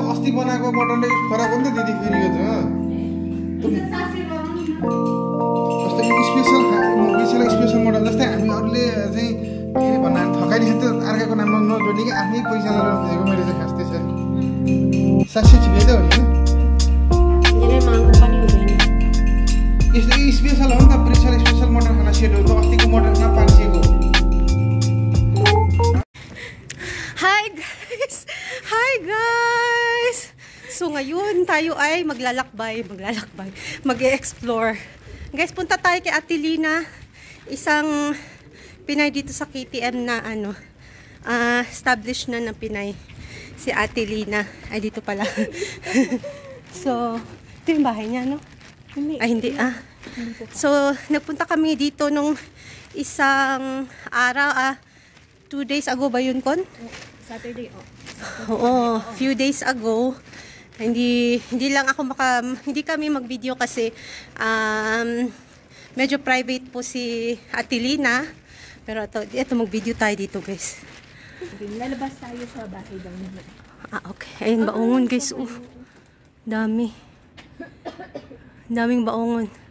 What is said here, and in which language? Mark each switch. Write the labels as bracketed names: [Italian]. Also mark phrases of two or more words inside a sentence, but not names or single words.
[Nepali] बनाएको मटनले फरक हो नि त दिदी फेरि यो त जस्तै स्पेसल मटन जस्तै हामी अरूले चाहिँ के अरे भन्दा थकाइदिन्छ त अर्काको नाममा नजोडी कि आफ्नै पैसा लगाएर दिएको मैले चाहिँ खास त्यसरी 700 ठिकै त हो नि यस्तो स्पेसल हो नि त स्पेसल मटन खाना सेट हो त अस्तिको मटन खाना 500 को [English] Hi guys! [Filipino] So ngayon tayo ay maglalakbay, mag-e-explore. Guys, punta tayo kay Ate Lina, isang Pinay dito sa KTM na established na ng Pinay. Si Ate Lina. Ay, dito pala. So, ito yung bahay niya, no? Ay, hindi. So, nagpunta kami dito nung isang araw, 2 days ago ba yun, Kon? Saturday, Oo, [English] few days ago. [Filipino] Hindi kami mag-video kasi medyo private po si Ate Lina. Pero ito mag-video tayo dito, guys. Lalabas tayo sa bahay daw nila. Okay. Ayun, baongon, guys. Daming baongon.